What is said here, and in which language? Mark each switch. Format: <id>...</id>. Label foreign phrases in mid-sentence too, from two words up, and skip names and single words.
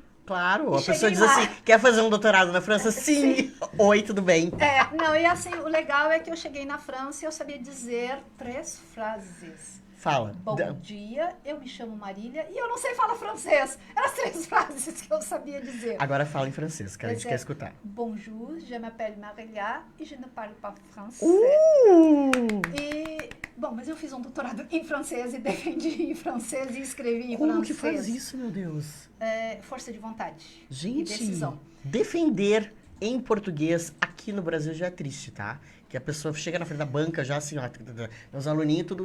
<pt>Claro, a pessoa diz assim, quer fazer um doutorado na França? Sim. Oi, tudo bem. E assim, o legal é que eu cheguei na França e eu sabia dizer 3 frases. Fala. Bom dia, eu me chamo Marília e eu não sei falar francês. Eram as 3 frases que eu sabia dizer. Agora fala em francês, que a gente quer escutar.</pt> <fr>Bonjour, je m'appelle Marília e je ne parle pas français.</fr> <pt>Mas eu fiz um doutorado em francês e defendi em francês e escrevi em francês. Como que faz isso, meu Deus? Força de vontade. Gente, e decisão. Defender em português aqui no Brasil já é triste, tá? Que a pessoa chega na frente da banca já assim, ó, os aluninhos tudo.</pt>